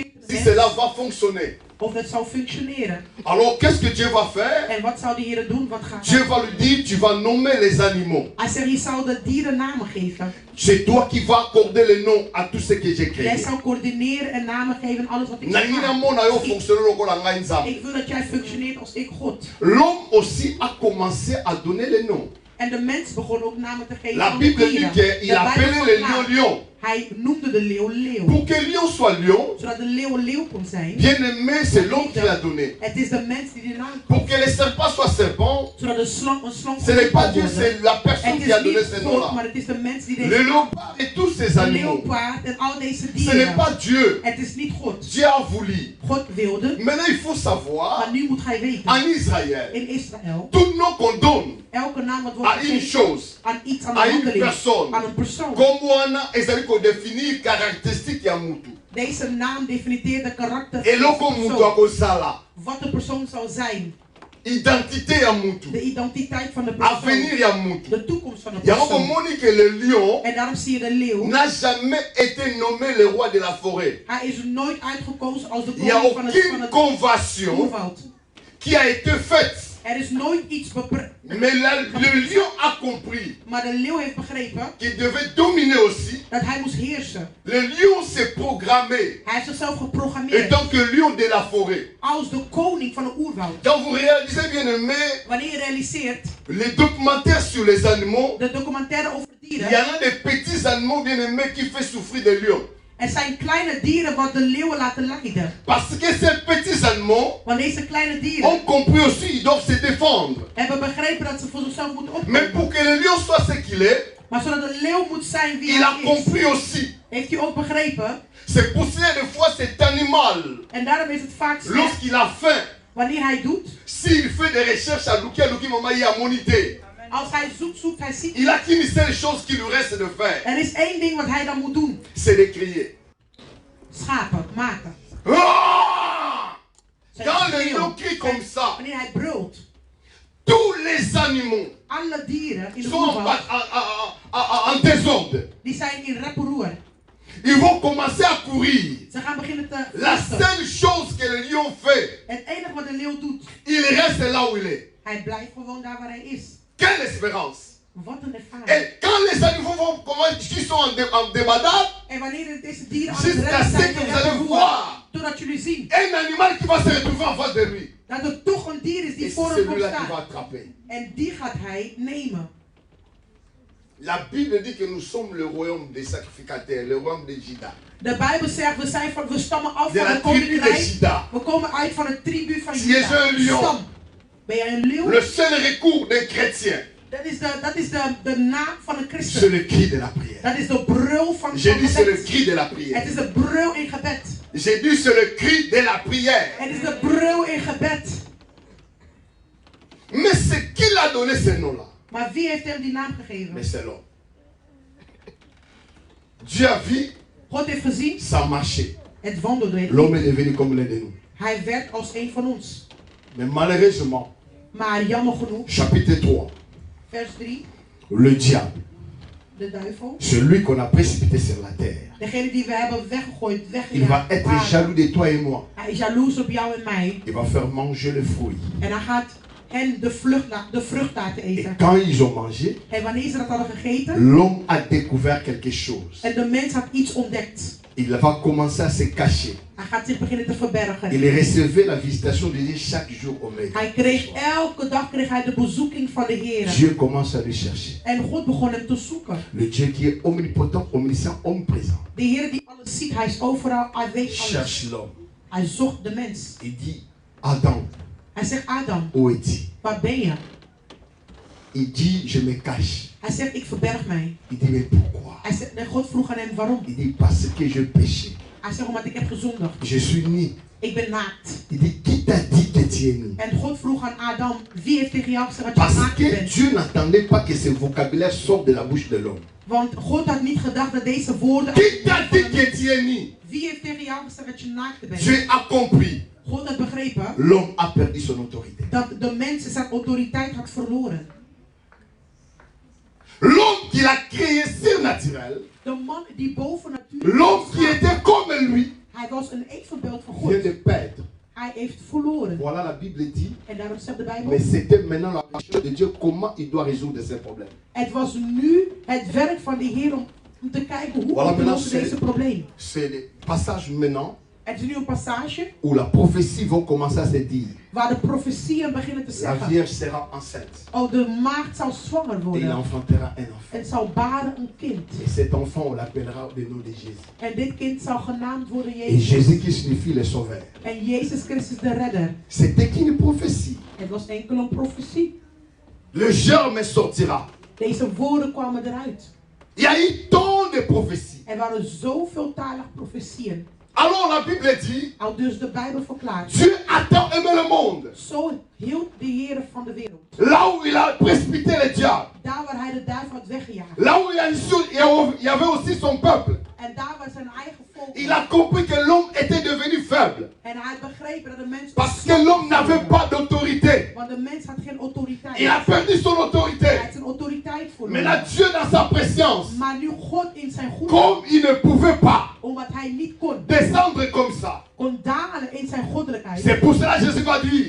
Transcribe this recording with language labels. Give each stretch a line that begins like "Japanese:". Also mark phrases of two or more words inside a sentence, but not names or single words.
French: si mens, cela va fonctionner.
Dutch: of dat zou functioneren.
French: Alors qu'est-ce que Dieu va faire?
Dutch: En wat zou de Heer doen? Wat gaat
French: Dieu
Dutch: hij?
French: va lui dire, tu vas nommer les animaux.
Dutch: Hij zegt, je zou de dieren namen geven.
French: C'est toi qui vas accorder les noms à tout ce que j'ai créé.
Dutch: Jij zou coördineren en namen geven aan alles wat ik
Lingala: Nangina
Dutch: maak.
Lingala: mona yo fonctionner lokola ngai nzambe.
Dutch: Ik wil dat jij functioneert als ik God.
French: L'homme aussi a commencé à donner les noms.
Dutch: En de mens begon ook namen te geven
French: La
Dutch: aan de
French: Bible
Dutch: dieren.
French: dit qu'il appelait le lion lion.
Dutch: Hij noemde de leeuw leeuw.
French: Pour que lion soit lion,
Dutch: Zodat de leeuw leeuw kon zijn.
French: bien aimé, c'est l'homme qui l'a donné.
Dutch: Het is de mens die de naam
French: Pour
Dutch: kost.
French: que les serpents soient serpents,
Dutch: Zodat de slang een slang
French: ce n'est pas
Dutch: kon
French: Dieu,
Dutch: worden.
French: c'est la personne
Dutch: Het
French: qui a
Dutch: is
French: donné
Dutch: niet
French: ces
Dutch: God,
French: noms-là.
Dutch: maar het is de mens die
French: Le
Dutch: deze
French: léopard et tous ces
Dutch: de
French: animaux.
Dutch: leeuwpaard en al deze
French: Ce n'est
Dutch: dieren.
French: pas Dieu.
Dutch: Het is niet God.
French: Dieu a voulu.
Dutch: God wilde.
French: Maintenant, il faut savoir,
Dutch: Maar nu moet hij weten.
French: en Israël,
Dutch: In Israël.
French: tout nom qu'on donne
Dutch: Elke naam wat wordt
French: à une
Dutch: gegeven
French: chose,
Dutch: aan iets, aan
French: à
Dutch: een
French: une
Dutch: handeling,
French: personne,
Dutch: aan een persoon.
Lingala: comme wana, ezali ko
French: définir caractéristique
Lingala: ya mutu.
Dutch: Deze naam definieert de karakter
French: Et
Dutch: van
Lingala: loko
Dutch: de
Lingala: mutu
Dutch: persoon.
Lingala: akosala,
Dutch: Wat de persoon zal zijn.
Lingala: identité ya mutu,
Dutch: De identiteit van de persoon.
Lingala: avenir ya mutu.
Dutch: De toekomst van de
Lingala: Yango
Dutch: persoon.
French: komoni que le lion
Dutch: En daarom zie je de leeuw.
French: n'a jamais été nommé le roi de la forêt.
Dutch: Hij is nooit uitgekozen als de
French: Il n'y a
Dutch: koning van
French: aucune
Dutch: het
French: convention
Dutch: oerwoud.
French: qui a été faite.
Dutch: Er is nooit iets beperkt.
French: Mais le lion a compris
Dutch: Maar de leeuw heeft begrepen
French: qu'il devait dominer aussi.
Dutch: dat hij moest heersen.
French: Le lion s'est programmé
Dutch: Hij heeft zichzelf geprogrammeerd
French: en tant que lion de la forêt.
Dutch: als de koning van de oerwoud.
French: Quand vous réalisez bien aimé
Dutch: Wanneer je realiseert
French: les documentaires sur les animaux,
Dutch: de documentaire over
French: il y
Dutch: dieren.
French: en a des petits animaux bien aimés qui font souffrir des lions.
Dutch: Er zijn kleine dieren wat de leeuwen laten lijden.
French: Parce que ces petits animaux
Dutch: Want deze kleine dieren
French: ont compris aussi qu'ils doivent se défendre.
Dutch: hebben begrepen dat ze voor zichzelf moeten
French: Mais
Dutch: opkomen.
French: pour que le lion soit ce qu'il est,
Dutch: Maar zodat de leeuw moet zijn wie
French: il a
Dutch: hij is,
French: compris aussi.
Dutch: heeft hij ook begrepen.
French: C'est pour cela des fois cet animal,
Dutch: En daarom is het vaak zo,
French: lorsqu'il a faim,
Dutch: wanneer hij doet,
French: s'il fait des recherches à Luki Mama, il a monité.
Dutch: als hij zoekt, hij ziet.
French: Il a qu'une seule chose qui lui reste de faire,
Dutch: Er is één ding wat hij dan moet doen.
French: c'est de crier.
Dutch: Schapen, maken. Ah! Zijn
French: Quand le
Dutch: schreeuw.
French: lion crie comme ça,
Dutch: Wanneer hij brult.
French: tous les animaux
Dutch: Alle dieren in de
French: sont
Dutch: oerwoud,
French: en désordre.
Dutch: die zijn in rep-en-roer.
French: Ils vont commencer à courir.
Dutch: Ze gaan beginnen te
French: La
Dutch: vluchten.
French: seule chose que le lion fait,
Dutch: Het enige wat de leeuw doet,
French: il reste là où il est.
Dutch: hij blijft gewoon daar waar hij is.
French: Quelle espérance!
Dutch: Wat een ervaring.
French: Et quand les animaux vont commencer, qui sont en débandade,
Dutch: En wanneer deze dieren aan het
French: jusqu'à
Dutch: rennen
French: ce
Dutch: zijn,
French: que
Dutch: in
French: vous allez
Dutch: rep-en-roer,
French: voir
Dutch: totdat jullie zien
French: un animal qui va se retrouver en face de lui.
Dutch: dat er toch een dier is
French: Et
Dutch: die
French: c'est
Dutch: voor hem komt
French: celui-là qui va
Dutch: staan.
French: attraper.
Dutch: En die gaat hij nemen.
French: La Bible dit que nous sommes le royaume des sacrificateurs, le royaume de Juda.
Dutch: De Bijbel zegt, we stammen af
French: De
Dutch: van
French: la
Dutch: het
French: tribu de
Dutch: koninkrijk.
French: Juda.
Dutch: We komen uit van de tribu van
French: Si je
Dutch: Juda.
French: suis un lion.
Dutch: Stam. Ben jij een leeuw?
French: Le seul recours d'un chrétien,
Dutch: Dat is de naam van een
French: c'est
Dutch: christen.
French: le cri de la prière.
Dutch: Dat is de brul van
French: J'ai dit c'est le
Dutch: gebed.
French: cri de la
Dutch: Het
French: prière.
Dutch: is de brul in gebed.
French: J'ai dit c'est le cri de la prière.
Dutch: Het is de brul in gebed.
French: Mais c'est qui l'a donné ce nom-là?
Dutch: Maar wie heeft hem die naam gegeven?
French: Mais c'est l'homme. Dieu a vu,
Dutch: God heeft gezien,
French: ça marchait.
Dutch: het wandelde.
French: L'homme est devenu comme l'un de nous.
Dutch: Hij werd als een van ons.
French: Mais malheureusement,
Dutch: Maar jammer genoeg,
French: chapitre 3,
Dutch: vers 3,
French: le diable,
Dutch: de duivel,
French: celui qu'on a précipité sur la terre,
Dutch: degene die we hebben weggegooid,
French: il va
Dutch: weggejaagd.
French: être
Dutch: op aarde.
French: jaloux de toi et moi.
Dutch: Hij is jaloers op jou en mij.
French: Il va faire manger le fruit.
Dutch: En hij gaat hen de vrucht laten
French: Et
Dutch: eten.
French: quand ils ont mangé,
Dutch: En wanneer ze dat hadden gegeten,
French: l'homme a découvert quelque chose.
Dutch: en de mens had iets ontdekt.
French: Il va commencer à se cacher.
Dutch: Hij gaat zich beginnen te verbergen.
French: Il recevait la visitation de Dieu chaque jour au matin.
Dutch: Hij kreeg elke dag de bezoeking van de Heer.
French: Dieu commence à le chercher.
Dutch: En God begon hem te zoeken.
French: Le Dieu qui est omnipotent, omniscient, omniprésent.
Dutch: De Heer die alles ziet, hij is overal, hij weet alles.
French: Cherche l'homme.
Dutch: Hij zocht de mens.
French: Il dit, Adam,
Dutch: Hij zegt,
French: Adam, où es-tu?
Dutch: waar ben je?
French: Il dit, je me cache.
Dutch: Hij zegt, ik verberg mij.
French: Il dit, mais pourquoi?
Dutch: Hij zegt, en God vroeg aan hem waarom.
French: Il dit, parce que je péché.
Dutch: Hij zegt, omdat ik heb gezondigd.
French: Je suis nu.
Dutch: Ik ben naakt.
French: Il dit, qui t'a dit que tu es nu?
Dutch: En God vroeg aan Adam, wie heeft tegen jou gezegd dat je
French: Parce
Dutch: naakt
French: que
Dutch: bent?
French: Dieu n'attendait pas que ce vocabulaire sorte de la bouche de l'homme.
Dutch: Want God had niet gedacht dat deze woorden...
French: Qui t'a dit que tu es nu?
Dutch: Wie heeft tegen jou gezegd dat je naakt bent?
French: Dieu a compris.
Dutch: God had begrepen
French: L'homme a perdu son autorité.
Dutch: dat de mens zijn autoriteit had verloren.
French: L'homme qu'il a créé surnaturel,
Dutch: De man die boven natuur
French: l'homme qui était comme lui,
Dutch: Hij was een evenbeeld van
French: vient
Dutch: God.
French: de perdre.
Dutch: Hij heeft verloren.
French: Voilà, la Bible dit.
Dutch: En daarom zegt de Bijbel.
French: Mais c'était maintenant la recherche de Dieu, comment il doit résoudre ces problèmes.
Dutch: Het was nu het werk van de Heer om te kijken hoe
French: Voilà,
Dutch: we
French: maintenant,
Dutch: oplossen deze probleem.
French: c'est le passage maintenant
Dutch: Het is nu een passage
French: où la prophétie va commencer à se dire.
Dutch: waar de profetieën beginnen te
French: La
Dutch: zeggen.
French: Vierge sera enceinte.
Dutch: Oh, de maagd zal zwanger
French: Et il
Dutch: worden.
French: enfantera un enfant.
Dutch: En zal baren een kind.
French: Et cet enfant, on l'appellera au nom de Jésus.
Dutch: En dit kind zal genaamd worden
French: Et
Dutch: Jezus.
French: Jésus qui signifie le sauveur.
Dutch: En Jezus Christus de redder.
French: C'était qu'une prophétie.
Dutch: Het was enkel een profetie.
French: Le germe sortira.
Dutch: Deze woorden kwamen eruit.
French: Il y a eu tant de prophéties.
Dutch: Er waren zoveeltalige profetieën.
French: Alors la Bible dit,
Dutch: Al dus de Bijbel verklaart.
French: Dieu a tant aimé le monde.
Dutch: Zo hield de Heer van de wereld.
French: Là où il a précipité le diable.
Dutch: Daar waar hij de duivel had weggejaagd.
French: Là où il y avait aussi son peuple.
Dutch: En daar waar zijn eigen volk.
French: Il a compris que l'homme était devenu faible.
Dutch: En hij had begrepen dat de mens.
French: Parce que l'homme n'avait pas d'autorité.
Dutch: Want de mens had geen autoriteit.
French: Il a perdu son
Dutch: Hij
French: autorité.
Dutch: had zijn autoriteit verloren.
French: Maintenant Dieu dans sa préscience,
Dutch: Maar nu God in zijn goedheid.
French: comme il ne pouvait pas
Dutch: Omdat hij niet kon.
French: descendre comme ça.
Dutch: Kon dalen in zijn goddelijkheid.
French: C'est pour cela que Jésus va dire,